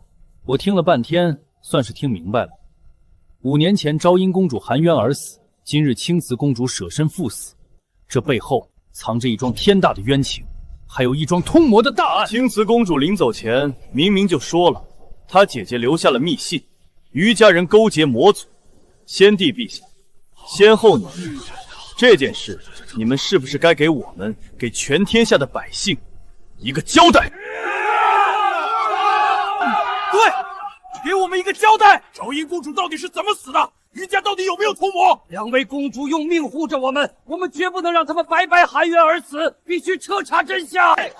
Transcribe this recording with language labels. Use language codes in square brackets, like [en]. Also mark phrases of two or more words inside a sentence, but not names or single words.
[zh] 我聽了半天，算是聽明白了。5年前昭陰公主含冤而死，今日青瓷公主捨身赴死，這背後藏着一樁天大的冤情，還有一樁通魔的大案。青瓷公主臨走前明明就說了，她姐姐留下了密信，於家人勾結魔族。先帝陛下，先後呢？這件事，你們是不是該給我們，給全天下的百姓一個交代？對，給我們一個交代！昭陰公主到底是怎麼死的？於家到底有沒有通魔？2位公主用命護着我們，我們絕不能讓他們白白含冤而死，必須徹查真相！